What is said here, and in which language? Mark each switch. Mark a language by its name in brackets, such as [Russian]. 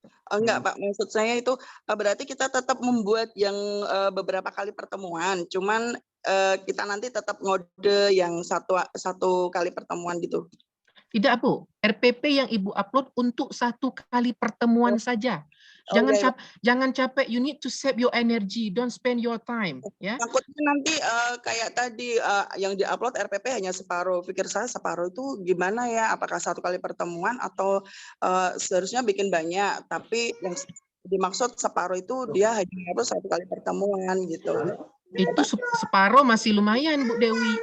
[Indonesian] Enggak Pak, maksud saya itu berarti kita tetap membuat yang beberapa kali pertemuan, cuman kita nanti tetap ngode yang satu kali pertemuan gitu. Tidak Bu, RPP yang Ibu upload untuk 1 kali pertemuan saja. Jangan capek, [English] you need to save your energy, don't spend your time. [Indonesian] Ya. Takutnya nanti kayak tadi yang diupload RPP hanya separuh. Pikir saya separuh itu gimana ya? Apakah 1 kali pertemuan atau seharusnya bikin banyak? Tapi yang dimaksud separuh itu dia hanya harus 1 kali pertemuan gitu. Itu separuh masih lumayan Bu Dewi.